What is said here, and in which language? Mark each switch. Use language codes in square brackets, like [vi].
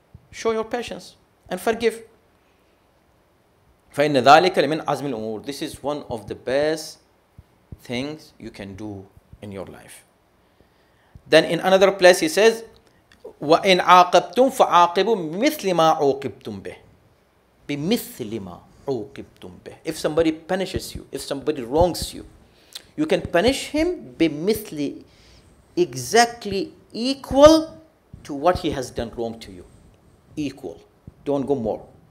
[en] Show your patience and forgive. [ar] فَإِنَّ ذَلِكَ لِمِنْ عَزْمِ الْأُمُورِ. [en] This is one of the best things you can do in your life. Then in another place he says, [ar] وَإِنْ عَاقَبْتُمْ فَعَاقِبُوا مِثْلِ مَا عُوقِبْتُمْ بِهِ. بِمِثْلِ مَا عُوقِبْتُمْ بِهِ. [en] If somebody punishes you, if somebody wrongs you, you can punish him بِمِثْلِ, exactly equal to what he has done wrong to you. Equal. Don't go more.